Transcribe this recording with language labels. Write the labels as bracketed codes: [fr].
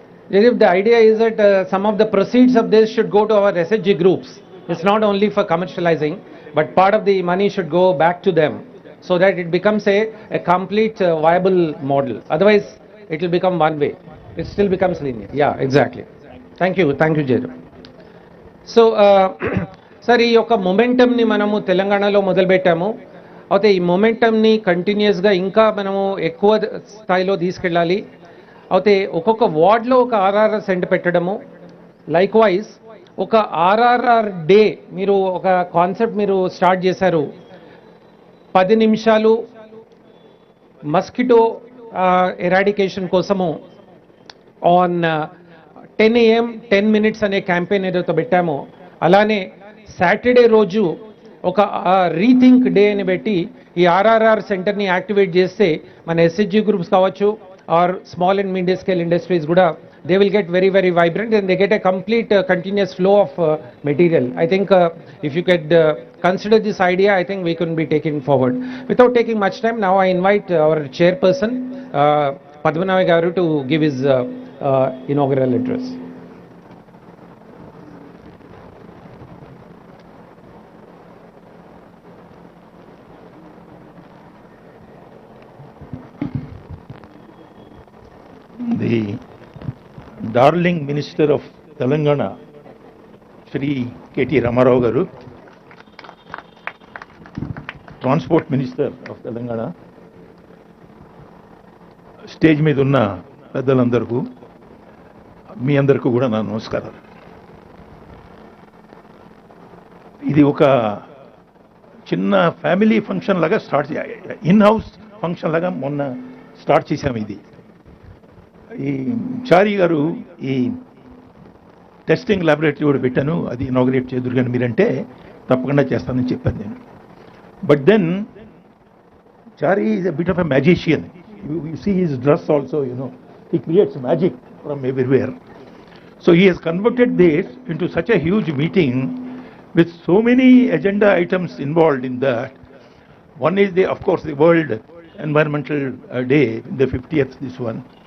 [en] Jaideep, the idea is that some of the proceeds of this should go to our SHG groups. It's not only for commercializing, but part of the money should go back to them so that it becomes a complete viable model. Otherwise, it will become one way. It still becomes linear. Yeah, exactly. Thank you, Jaideep. [te] So, sir, ఈ యొక్క మొమెంటమ్ని మనము తెలంగాణలో మొదలుపెట్టాము. అయితే ఈ మొమెంటమ్ని కంటిన్యూస్గా ఇంకా మనము ఎక్కువ స్థాయిలో తీసుకెళ్ళాలి. అయితే ఒక్కొక్క వార్డ్లో ఒక ఆర్ఆర్ఆర్ సెంటర్ పెట్టడము, లైక్ వైజ్ ఒక ఆర్ఆర్ఆర్ డే మీరు ఒక కాన్సెప్ట్ మీరు స్టార్ట్ చేశారు. 10 నిమిషాలు మస్కిటో ఎరాడికేషన్ కోసము ఆన్ 10 AM 10 minutes అనే క్యాంపెయిన్ ఏదైతే పెట్టామో, అలానే సాటర్డే రోజు ఒక రీథింక్ డే అని పెట్టి ఈ ఆర్ఆర్ఆర్ సెంటర్ని యాక్టివేట్ చేస్తే మన ఎస్హెచ్జి గ్రూప్స్ కావచ్చు [en] or small and medium scale industries kuda, they will get very, very vibrant and they get a complete continuous flow of material. I think if you could consider this idea, I think we can be taken forward. Without taking much time, now I invite our chairperson, Padmanabhi Garu, to give his inaugural address. The darling Minister of Telangana, Shri KTR Garu, [te] transport minister of Telangana, stage మీద ఉన్న పెద్దలందరికీ, మీ అందరికీ కూడా నా నమస్కారాలు. ఇది ఒక చిన్న ఫ్యామిలీ ఫంక్షన్ లాగా స్టార్ట్ ఇన్ హౌస్ ఫంక్షన్ లాగా మొన్న స్టార్ట్ చేశాము. ఇది ఈ చారి గారు ఈ టెస్టింగ్ ల్యాబొరేటరీ కూడా పెట్టాను, అది ఇనాగ్రేట్ చేదురు కానీ మీరంటే తప్పకుండా చేస్తానని చెప్పాను నేను. [en] But then Chari is a bit of a magician. You see his dress also, he creates magic from everywhere. So he has converted this into such a huge meeting with so many agenda items involved in that. One is, of course, the World Environmental Day, the 50th, this one.